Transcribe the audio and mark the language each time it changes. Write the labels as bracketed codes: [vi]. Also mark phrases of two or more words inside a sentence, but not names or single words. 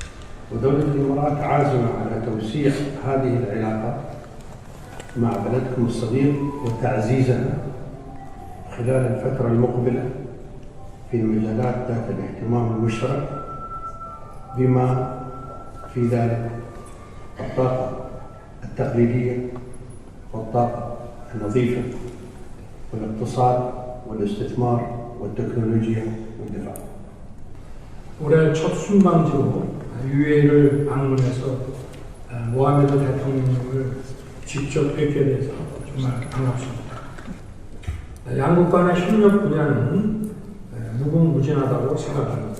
[ar] ودولة الإمارات عازمة على توسيع هذه العلاقات مع بلدكم الصغير وتعزيزها خلال الفترة المقبلة في المجالات ذات الاهتمام المشترك بما في ذلك الطاقة التقليدية والطاقة النظيفة والاقتصاد والاستثمار والتكنولوجيا والدفاع. [ko] 올해 첫 순방지로 UAE를 방문해서 모하메드 대통령을 직접 뵙게 돼서 정말 반갑습니다. 양국 간의 협력 분야는 무궁무진하다고 생각합니다.